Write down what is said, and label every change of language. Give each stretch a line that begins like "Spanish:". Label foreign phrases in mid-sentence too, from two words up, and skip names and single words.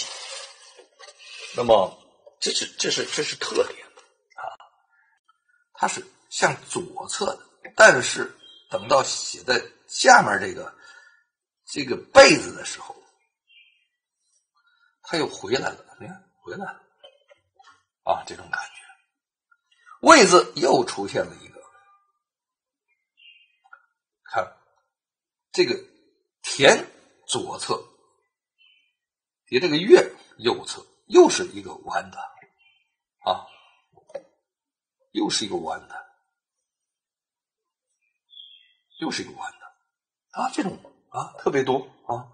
Chinese: 那麼這是特點啊，它是向左側的，但是等到寫在下面這個被字的時候，它又回來了，你看回來了啊，這種感覺。魏字又出現了一個，看這個田左側，疊這個月右側，又是一個彎的啊，又是一個彎的，又是一個彎的啊，這種啊特別多啊。